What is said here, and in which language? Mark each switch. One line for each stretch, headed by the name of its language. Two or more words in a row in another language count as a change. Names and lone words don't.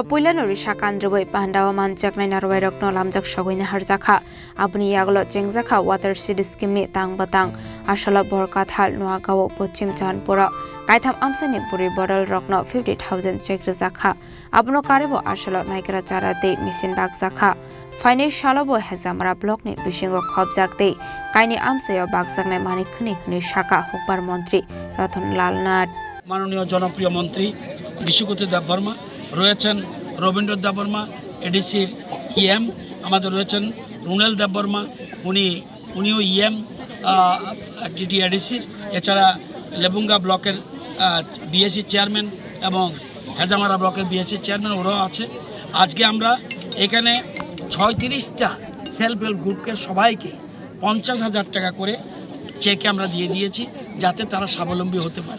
Kok Borok: puilanori sakandroi pandawa manjaknai narwai rokno lamjak sagoina harjakha abuni yaglo chengjakha
English: water seed scheme
Kok Borok: ni tangbatang ashala borkathal noagawo pochim chanpura kaitham amsani puri bodol rokno 50,000 check rejakha abuno karebo ashala naikara chara de machine bagjakha Finance shalabo Hazamara block ni bishingo khobjak de kaini amsayo bagjaknai manikhni hni shaka hokbar মন্ত্রী রতন লাল নাথ
Bangla: মাননীয় জনপ্রিয় মন্ত্রী বিশ্বকোটি দেব বর্মা রয়েছেন রবীন্দ্র দেব বর্মা এডিসির ইএম আমাদের রয়েছেন রুনেল দেব বর্মা উনিও ইএম টিটি এডিসির এছাড়া লেবুঙ্গা ব্লকের
English: BSC chairman
Bangla: এবং হেজামারা ব্লকের
English: BSC chairman
Bangla: ওরাও আছে আজকে আমরা এখানে 36টা
English: self help groupke
Bangla: সবাইকে 50,000 টাকা করে চেকে আমরা দিয়ে দিয়েছি যাতে তারা স্বাবলম্বী হতে পারে।